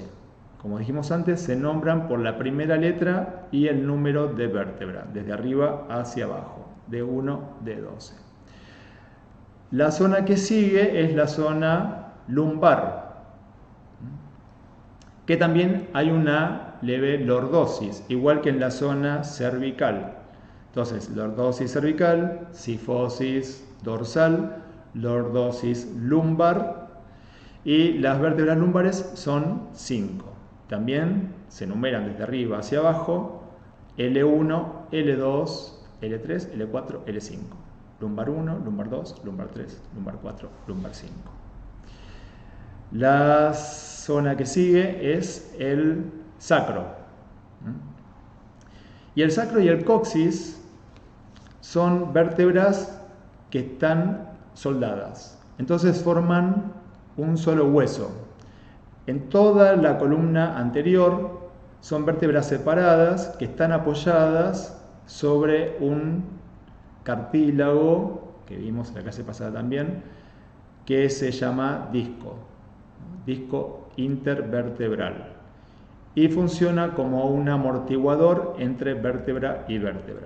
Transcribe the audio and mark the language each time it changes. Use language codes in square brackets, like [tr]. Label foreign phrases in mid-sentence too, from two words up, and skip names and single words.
[es] Como dijimos antes, se nombran por la primera letra y el número de vértebra, desde arriba hacia abajo, D1, D12. La zona que sigue es la zona lumbar, que también hay una leve lordosis, igual que en la zona cervical. Entonces, lordosis cervical, sifosis dorsal, lordosis lumbar, y las vértebras lumbares son 5. También se numeran desde arriba hacia abajo, L1, L2, L3, L4, L5. Lumbar 1, lumbar 2, lumbar 3, lumbar 4, lumbar 5. La zona que sigue es el sacro. Y el sacro y el coxis son vértebras que están soldadas. Entonces forman un solo hueso. En toda la columna anterior son vértebras separadas que están apoyadas sobre un cartílago, que vimos en la clase pasada también, que se llama disco intervertebral, y funciona como un amortiguador entre vértebra y vértebra.